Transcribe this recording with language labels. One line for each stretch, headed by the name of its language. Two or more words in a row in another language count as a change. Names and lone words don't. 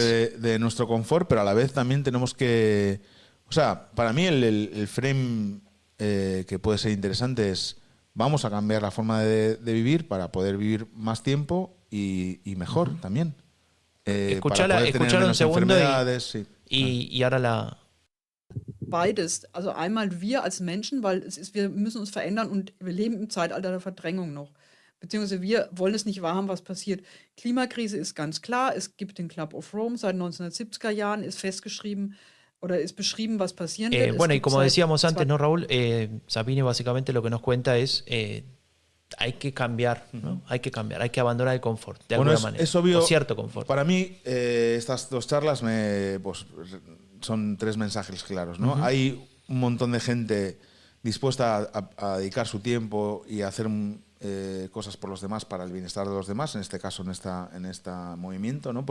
Spanish: Parte de nuestro confort, pero a la vez también tenemos que... O sea, para mí el frame que puede ser interesante es: vamos a cambiar la forma de vivir para poder vivir más tiempo y mejor también. Escucharla un segundo y ahora la...
German: Beides. Also einmal wir als Menschen, weil wir müssen uns verändern und wir leben im Zeitalter der Verdrängung noch. Beziehungsweise wir wollen es nicht wahrhaben, was passiert. Klimakrise ist ganz klar. Es gibt den Club of Rome seit 1970er Jahren, ist festgeschrieben oder ist beschrieben, was passieren wird.
Spanish: Bueno, y como decíamos antes, ¿no, Raúl? Sabine básicamente lo que nos cuenta es hay que cambiar, ¿no? Hay que cambiar, hay que abandonar el confort, de alguna manera. Es obvio, o cierto confort. Para mí, estas dos charlas son 3 mensajes claros, ¿no? Hay un montón de gente dispuesta a dedicar su tiempo y a hacer cosas por los demás para el bienestar de los demás, en este caso en este movimiento, ¿no?